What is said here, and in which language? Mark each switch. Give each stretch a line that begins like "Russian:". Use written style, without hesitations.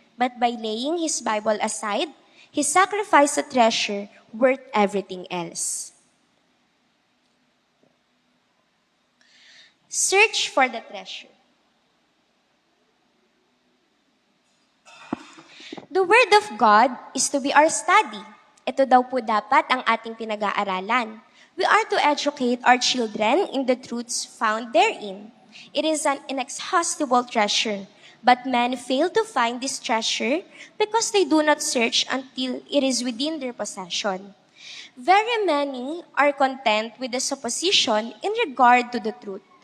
English: But by laying his Bible aside, he sacrificed a treasure worth everything else. Search for the treasure. The Word of God is to be our study.
Filipino: Ito daw po dapat ang ating pinag-aaralan.
English: We are to educate our children in the truths found therein. It is an inexhaustible treasure, but men fail to find this treasure because they do not search until it is within their possession. Very many are content with the supposition in regard to the truth.